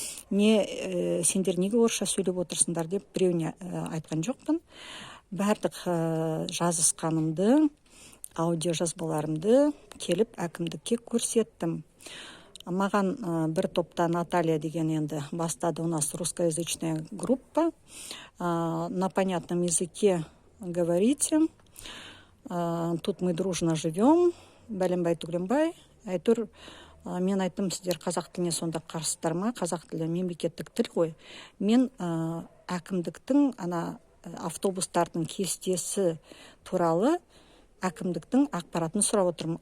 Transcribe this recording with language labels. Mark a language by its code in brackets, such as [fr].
[kk] Сендер неге орысша сөйлеп отырсыңдар деп біреуіне айтқан жоқпын. Бәрдік жазысқанымды, аудио жазбаларымды келіп әкімдікке көрсеттім. Маған бір топта Наталья деген енді бастады. [ru] У нас русскоязычная группа. На понятном языке говорите. Тут мы дружно живем. [kk] Бәленбай-түгленбай. Әйтеуір, мен айттым, сіздер қазақ тіліне сонда қарсыздар ма? Қазақ тілі мемлекеттік тіл ғой. Мен әкімдіктің автобустардың кестесі туралы әкімдіктің ақпаратын сұрап отырмын.